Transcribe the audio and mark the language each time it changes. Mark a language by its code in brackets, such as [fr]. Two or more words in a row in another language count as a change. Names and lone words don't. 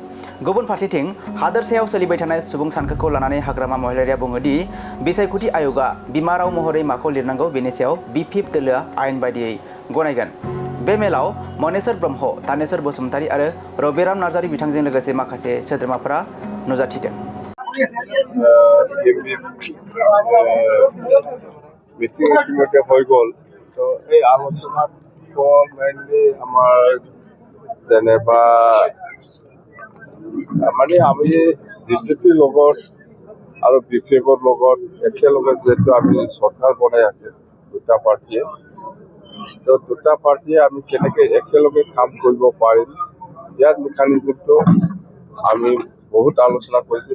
[brx] गुबुन फारसेथिं हादोरसायाव सोलिबाय थानाय सुबुं सानखोखौ लानानै हाग्रामा महिलारिया बुङो दि बिसायख'थि आय'गआ बिमा राव महरै माखौ लिरनांगौ बेनि सायाव बिपिएफ दोलोआ आयेन बायदियै गनायगोन। बे मेलाव मनेश्वर ब्रह्म, तानेश्वर बसुमतारी आरो रबिराम नार्जारी बिथांजों लोगोसे माखासे सोद्रोमाफोरा नुजाथिदों। [as] মিটিং ইতিমধ্যে হৈ গ'ল। তো এই আলোচনাত মেইনলি আমাৰ যেনেবা মানে আমি ডিচিপিৰ লগত আৰু বিপিএফৰ লগত একেলগে যিহেতু আমি চৰকাৰ বনাই আছে দুটা পাৰ্টীয়ে, তো দুটা পাৰ্টীয়ে আমি কেনেকৈ একেলগে কাম কৰিব পাৰিম ইয়াৰ মেকানিজমটো আমি বহুত আলোচনা কৰিছোঁ।